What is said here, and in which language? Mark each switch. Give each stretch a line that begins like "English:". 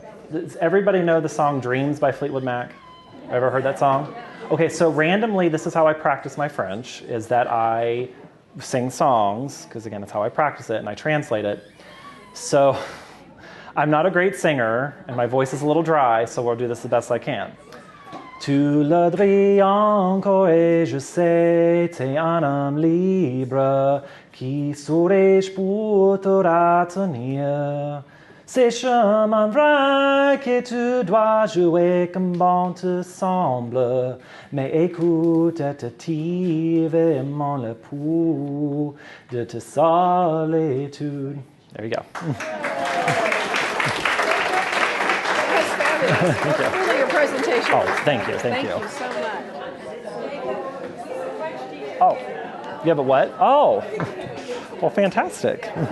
English: Does everybody know the song Dreams by Fleetwood Mac? Ever heard that song? Okay, so randomly, this is how I practice my French, is that I sing songs, because again, that's how I practice it, and I translate it. So I'm not a great singer, and my voice is a little dry, so we'll do this the best I can.
French: Tu le dis encore et je sais, t'es un homme libre, qui saurais-je pour te retenir? C'est chemin vrai que tu dois jouer comme bon te semble, mais écoute attentivement le pouls de ta solitude.
English: There you go. That's really your presentation. Oh, thank you. Thank you so much. Oh, you have a what? Oh, well, fantastic.